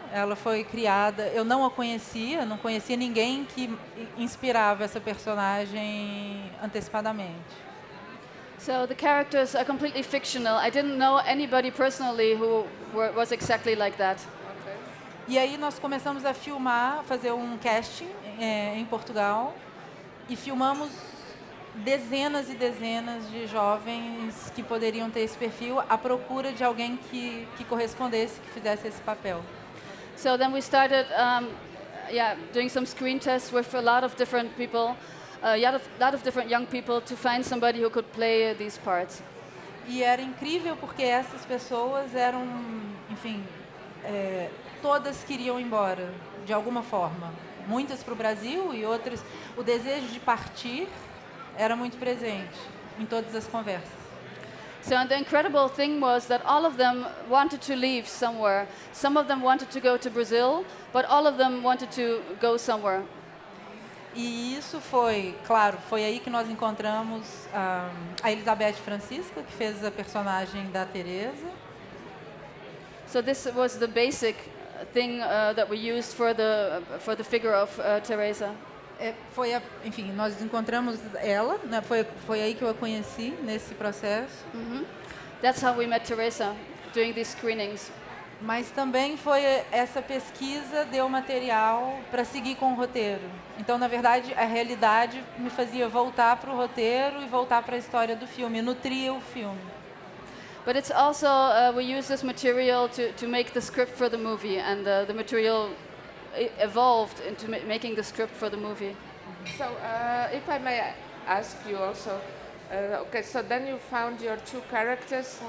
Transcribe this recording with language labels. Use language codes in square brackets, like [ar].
[pt] Ela foi criada, eu não a conhecia, não conhecia ninguém que inspirava essa personagem antecipadamente. [en] So the characters are completely fictional. I didn't know anybody personally who was exactly like that. [pt] E aí nós começamos a filmar, fazer um casting em Portugal e filmamos dezenas e dezenas de jovens que poderiam ter esse perfil à procura de alguém que correspondesse, que fizesse esse papel. [en] So then we started doing some screen tests with a lot of different people, a lot of different young people to find somebody who could play these parts. [pt] E era incrível porque essas pessoas eram, enfim, todas queriam ir embora, de alguma forma. Muitas para o Brasil e outras... O desejo de partir era muito presente em todas as conversas. [en] So the incredible thing was that all of them wanted to leave somewhere. Some of them wanted to go to Brazil, but all of them wanted to go somewhere. [pt] E isso foi, claro, foi aí que nós encontramos a Elizabeth Francisca, que fez a personagem da Teresa. [en] So this was the basic thing that we used for the figure of Teresa. [pt] Enfim, nós encontramos ela, né? Foi aí que eu a conheci nesse processo. [en] That's how we met Teresa, doing these screenings. [pt] Mas também foi essa pesquisa deu material para seguir com o roteiro. Então, na verdade, a realidade me fazia voltar para o roteiro e voltar para a história do filme, nutria o filme. [en] But it's also we use this material to make the script for the movie, and the material evolved into making the script for the movie. So, if I may ask you also, okay, so then you found your two characters.